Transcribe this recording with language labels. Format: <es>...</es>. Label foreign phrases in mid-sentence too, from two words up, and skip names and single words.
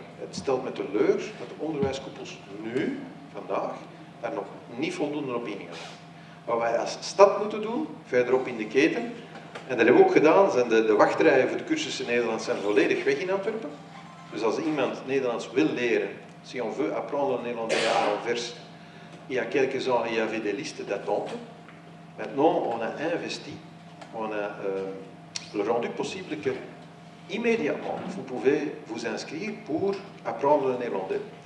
<nl>Het stelt me teleur dat de onderwijskoepels nu, vandaag, daar nog niet voldoende op ingaan. Wat wij als stad moeten doen, verderop in de keten, en dat hebben we ook gedaan, zijn de wachtrijen voor de cursussen Nederlands zijn volledig weg in Antwerpen. Dus als iemand Nederlands wil leren,</nl> <fr>si on veut apprendre le néerlandais à l'envers, il y a quelques ans, il y avait des listes d'attente. Maintenant, on a investi, on a rendu possible que immédiatement, vous pouvez vous inscrire pour apprendre le néerlandais.</fr>